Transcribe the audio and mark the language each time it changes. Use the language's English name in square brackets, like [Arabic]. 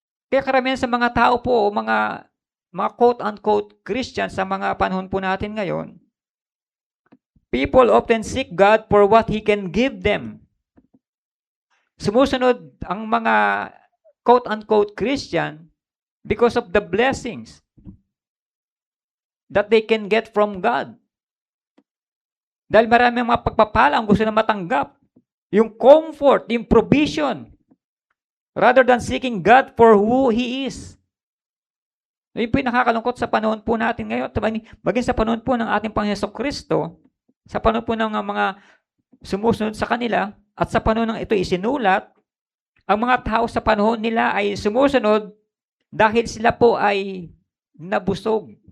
[Filipino] Kaya karamihan sa mga tao po, mga quote-unquote Christians sa mga panahon po natin ngayon, [English] people often seek God for what He can give them. [Filipino] Sumusunod ang mga [English] quote-unquote Christian because of the blessings that they can get from God. [Filipino] Dahil marami mga pagpapala ang gusto na matanggap. [English] Yung comfort, yung provision, rather than seeking God for who He is. [Filipino] Yun po yung nakakalungkot sa panahon po natin ngayon. Maging sa panahon po ng ating Panginoon Jesucristo, sa panahon po ng mga sumusunod sa kanila, at sa panahon ng ito isinulat, ang mga tao sa panahon nila ay sumusunod dahil sila po ay nabusog.